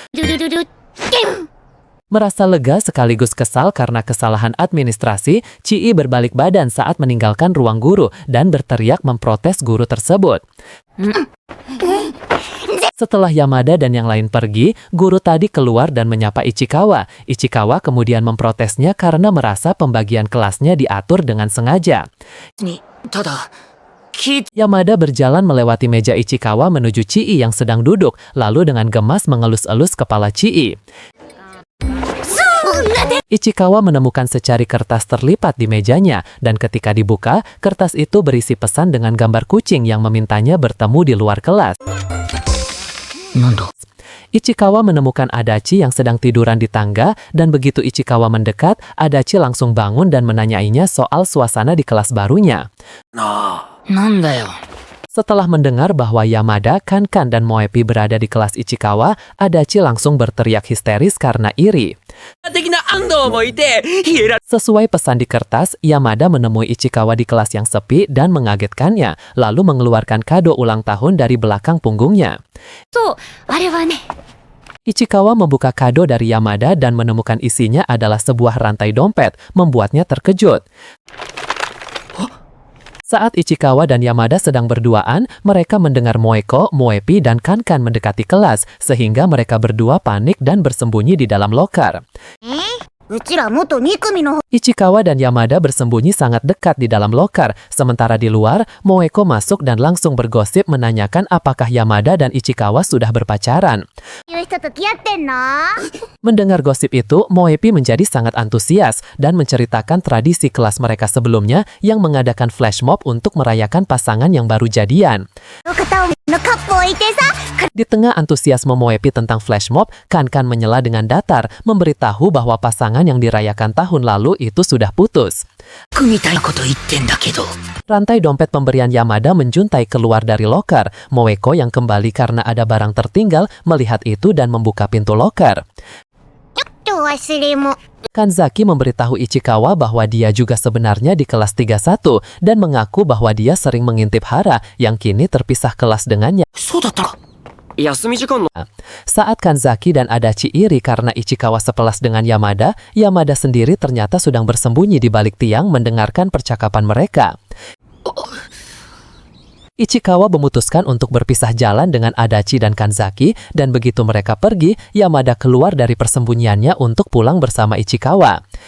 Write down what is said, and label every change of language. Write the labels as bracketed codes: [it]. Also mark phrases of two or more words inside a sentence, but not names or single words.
[id] Merasa lega sekaligus kesal karena kesalahan administrasi, Chii berbalik badan saat meninggalkan ruang guru dan berteriak memprotes guru tersebut. Setelah Yamada dan yang lain pergi, guru tadi keluar dan menyapa Ichikawa. Ichikawa kemudian memprotesnya karena merasa pembagian kelasnya diatur dengan sengaja. [ja] ただ、聞いて [id] Yamada berjalan melewati meja Ichikawa menuju Chii yang sedang duduk, lalu dengan gemas mengelus-elus kepala Chii. Ichikawa menemukan secari kertas terlipat di mejanya, dan ketika dibuka, kertas itu berisi pesan dengan gambar kucing yang memintanya bertemu di luar kelas. [ja] なんだ [id] Ichikawa menemukan Adachi yang sedang tiduran di tangga, dan begitu Ichikawa mendekat, Adachi langsung bangun dan menanyainya soal suasana di kelas barunya. [ja] なんだよ。 [id] Setelah mendengar bahwa Yamada, Kankan, dan Moepi berada di kelas Ichikawa, Adachi langsung berteriak histeris karena iri. Sesuai pesan di kertas, Yamada menemui Ichikawa di kelas yang sepi dan mengagetkannya, lalu mengeluarkan kado ulang tahun dari belakang punggungnya. [ja] そう、あれはね。 [id] Ichikawa membuka kado dari Yamada dan menemukan isinya adalah sebuah rantai dompet, membuatnya terkejut. Saat Ichikawa dan Yamada sedang berduaan, mereka mendengar Moeko, Moepi, dan Kankan mendekati kelas, sehingga mereka berdua panik dan bersembunyi di dalam loker. [ja] うちら元2組の [id] Ichikawa dan Yamada bersembunyi sangat dekat di dalam loker, sementara di luar, Moeko masuk dan langsung bergosip menanyakan apakah Yamada dan Ichikawa sudah berpacaran. [ja] いう人と付き合ってんの？ [id] Mendengar gosip itu, Moepi menjadi sangat antusias dan menceritakan tradisi kelas mereka sebelumnya yang mengadakan [en] flash mob [id] untuk merayakan pasangan yang baru jadian. [ja] の片思いのカップを置いてさ。 [id] Di tengah antusiasme Moepi tentang [en] flash mob, [id] Kankan menyela dengan datar, memberitahu bahwa pasangan yang dirayakan tahun lalu itu sudah putus. [ja] みたいなこと言ってんだけど。 [id] Rantai dompet pemberian Yamada menjuntai keluar dari loker. Moeko yang kembali karena ada barang tertinggal melihat itu dan membuka pintu loker. [ja] ちょっと忘れも。 [id] Kanzaki memberitahu Ichikawa bahwa dia juga sebenarnya di kelas 31 dan mengaku bahwa dia sering mengintip Hara yang kini terpisah kelas dengannya. [ja] そうだったか。 [id] Saat Kanzaki dan Adachi iri karena Ichikawa sekelas dengan Yamada, Yamada sendiri ternyata sedang bersembunyi di balik tiang mendengarkan percakapan mereka. Ichikawa memutuskan untuk berpisah jalan dengan Adachi dan Kanzaki, dan begitu mereka pergi, Yamada keluar dari persembunyiannya untuk pulang bersama Ichikawa.